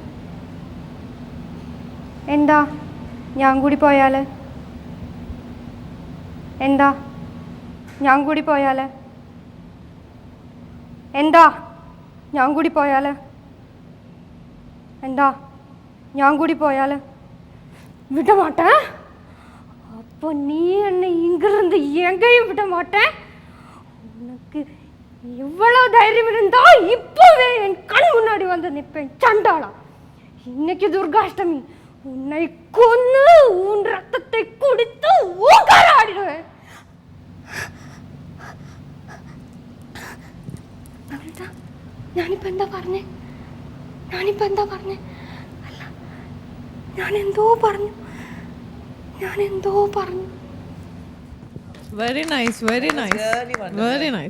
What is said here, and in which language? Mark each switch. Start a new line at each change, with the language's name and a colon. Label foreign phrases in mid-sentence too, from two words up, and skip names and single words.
Malayalam: എന്താ ഞാൻ കൂടി പോയാൽ? എന്താ ഞാൻ കൂടി പോയാൽ? എന്താ ഞാൻ കൂടി പോയാൽ? എന്താ ഞാൻ കൂടി പോയാൽ?
Tamil: விட மாட்டேன். அப்போ நீ என்னை இங்கிருந்து எங்கேயும் விட மாட்டேன். உனக்கு இவ்வளோ தைரியம் இருந்தா இப்போவே என் கண் முன்னாடி வந்து நிற்பேன் சண்டாளா. இன்னைக்கு துர்காஷ்டமி, உன்னை கொன்னு உன் ரத்தத்தை குடித்து ஊக்கராடிடுவேன்.
Malayalam: ഞാനിപ്പോൾ എന്താ പറഞ്ഞേ? അല്ല, ഞാനെന്തോ പറഞ്ഞു.
English: very nice, very nice, very nice.